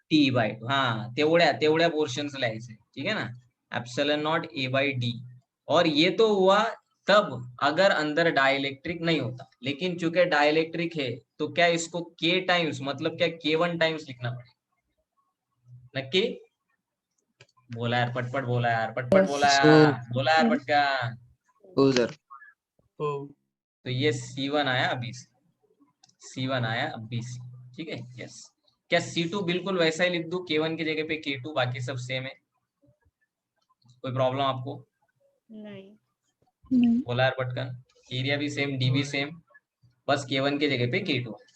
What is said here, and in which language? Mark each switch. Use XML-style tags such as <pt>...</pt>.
<mr>T/2। हाँ तेवढ्या तेवढ्या पोर्शन्स लिहायचे, ठीक है ना, एप्सिलॉन नॉट A बाई डी।</mr> <hi>और ये तो हुआ तब अगर अंदर डाइलेक्ट्रिक नहीं होता, लेकिन चूंकि डाइलेक्ट्रिक है तो क्या इसको K टाइम्स, मतलब क्या K1 टाइम्स लिखना पड़ेगा?</hi> <mr>नक्की बोला यार, पटपट बोला यार, पटपट बोला यार, बोला यार पटका। हो सर.</mr> <hi>तो ये C1 आया अभी, C1 आया अभी, ठीक है, यस। क्या C2 बिल्कुल वैसा ही लिख दूं, K1 की जगह पे K2, बाकी सब सेम है? कोई प्रॉब्लम आपको? नहीं.</hi> <mr>बोला यार पटकन,</mr> <hi>एरिया भी सेम, डी भी सेम, बस K1 की जगह पे K2।</hi>